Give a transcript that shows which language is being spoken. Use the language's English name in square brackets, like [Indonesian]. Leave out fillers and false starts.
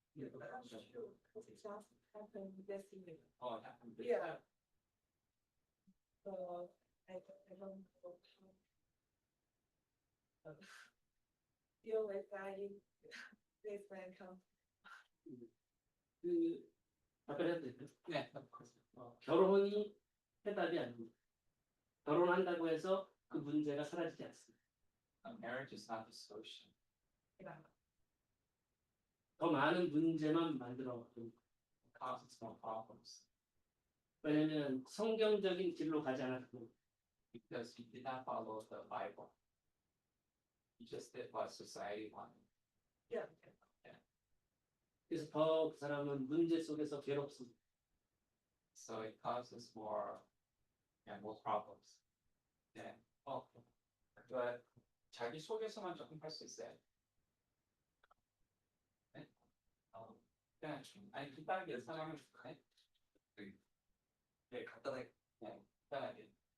[English] That's true, because it just happened this year. [Korean] 약간 [English] Yeah. I don't know how deal with that if this man comes. [Korean] 그 답변해도 될까요? 네, 결혼이 해답이 아닙니다. 결혼한다고 해서 그 문제가 사라지지 않습니다. [English] marriage is not the solution. [Korean] 더 많은 문제만 만들어. [English] It causes more problems [Korean] 왜냐면 성경적인 길로 가지 않았고 [English] because you did not follow the Bible. You just did what society wanted. Yeah. [Korean] 그래서 더 그 사람은 문제 속에서 괴롭습니다. [English] So it causes more problems. [Korean] 네. 그 자기 소개서만 조금 할 수 있어요. 네. 그냥 아니 간단하게 설명해 줄까요? 네, 간단하게. 네, 간단하게.